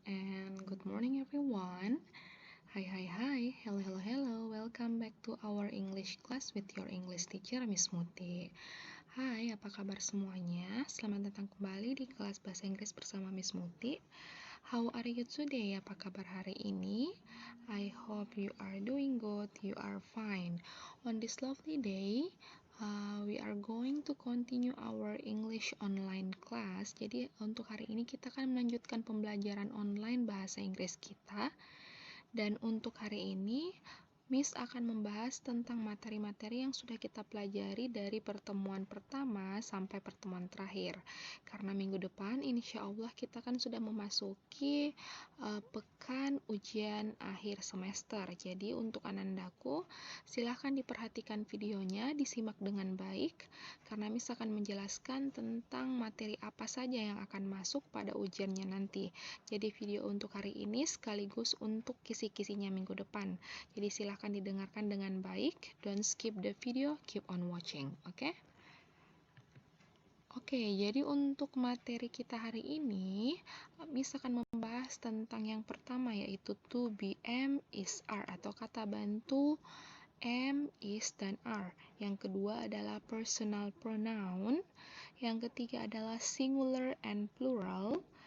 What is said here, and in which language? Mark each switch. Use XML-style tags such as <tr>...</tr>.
<en>And good morning everyone. Hi. Hello. Welcome back to our English class with your English teacher Miss Muti.</en> <id>Hai, apa kabar semuanya? Selamat datang kembali di kelas bahasa Inggris bersama Miss Muti.</id> <en>How are you today?</en> <id>Apa kabar hari ini?</id> <en>I hope you are doing good, you are fine. On this lovely day, we are going to continue our English online class.</en> <id>Jadi untuk hari ini kita akan melanjutkan pembelajaran online bahasa Inggris kita. Dan untuk hari ini, Miss akan membahas tentang materi-materi yang sudah kita pelajari dari pertemuan pertama sampai pertemuan terakhir. Karena minggu depan, insya Allah kita kan sudah memasuki pekan ujian akhir semester. Jadi untuk anandaku, silahkan diperhatikan videonya, disimak dengan baik, karena Miss akan menjelaskan tentang materi apa saja yang akan masuk pada ujiannya nanti. Jadi video untuk hari ini sekaligus untuk kisi-kisinya minggu depan. Jadi silahkan didengarkan dengan baik.</id> <en>Don't skip the video, keep on watching.</en> <id>Oke, jadi untuk materi kita hari ini, Miss akan membahas tentang yang pertama, yaitu to be, am, is, are, atau kata bantu am, is, dan are. Yang kedua adalah personal pronoun. Yang ketiga adalah singular and plural.</id>